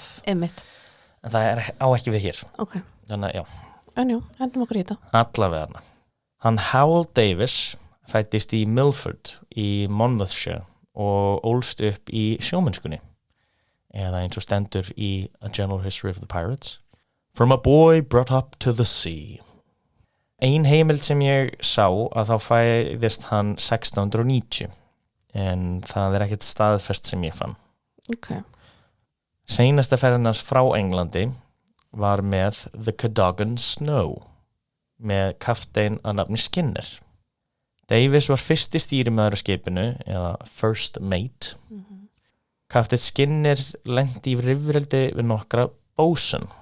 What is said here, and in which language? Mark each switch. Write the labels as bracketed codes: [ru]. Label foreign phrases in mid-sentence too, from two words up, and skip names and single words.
[is] Einmitt. En það á ekki við hér þannig að En hendum okkur í þetta Allavega hann Howell Davis fæddist í Milford í Monmouthshire og ólst upp í sjómennskunni eða eins og stendur í A General History of the Pirates [en] From a boy brought up to the sea [is] Ein heimild sem ég sá að þá fæðist hann 1690 en það ekkert staðfest sem ég fann Seinasta ferðin hans frá Englandi var með The Cadogan Snow með kaptein að nafni Skinner Davis var fyrsti stýrimaður á skipinu eða [en] first mate [is] Kapteinn Skinner lenti í rifrildi við nokkra bosun